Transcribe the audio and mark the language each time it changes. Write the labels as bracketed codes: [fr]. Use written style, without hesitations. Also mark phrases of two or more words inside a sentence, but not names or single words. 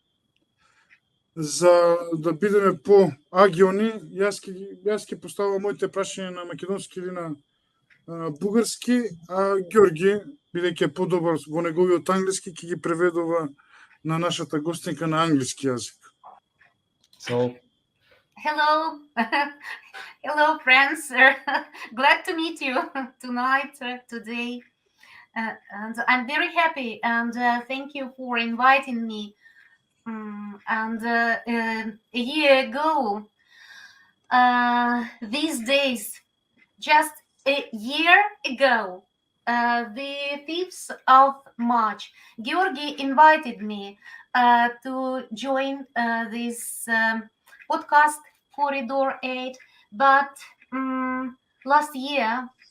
[mk] За да бидеме по-агилни, јас ќе поставам моите прашања на македонски или на бугарски, а Ѓорги, бидејќи е подобар во неговиот англиски, ќе ги преведува на нашата гостинка на англиски јазик. [en] So, hello, hello friends. Glad to meet you tonight, today. And I'm very happy and thank you for inviting me. A year ago, these days, just a year ago, the 5th of March, Georgi invited me to join this podcast, Corridor 8, but last year,